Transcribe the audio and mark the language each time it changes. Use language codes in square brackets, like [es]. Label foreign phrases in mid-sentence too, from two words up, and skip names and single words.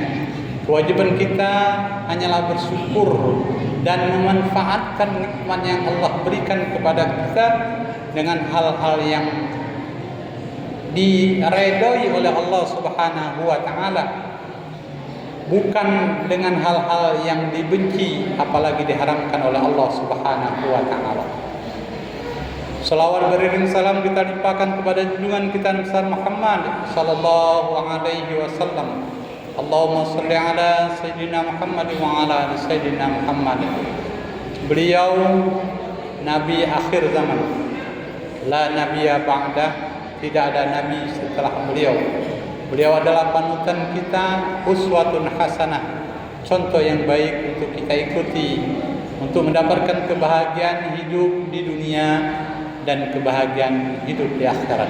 [id] Kewajiban kita hanyalah bersyukur dan memanfaatkan nikmat yang Allah berikan kepada kita dengan hal-hal yang diredai oleh Allah [ar] سبحانه وتعالى, [id] bukan dengan hal-hal yang dibenci apalagi diharamkan oleh Allah [ar] سبحانه وتعالى. [id] Salawat beriring salam kita limpahkan kepada junjungan kita Nabi Muhammad [ar] صلى الله عليه وسلم. اللهم صل على سيدنا محمد وعلى آل سيدنا محمد wa ala ali sayyidina Muhammad. [id] Beliau nabi akhir zaman. [ar] لا نبي بعده, [id] tidak ada nabi setelah beliau. Beliau adalah panutan kita, [ar] أسوة حسنة, [id] contoh yang baik untuk kita ikuti untuk mendapatkan kebahagiaan hidup di dunia dan kebahagiaan hidup di akhirat.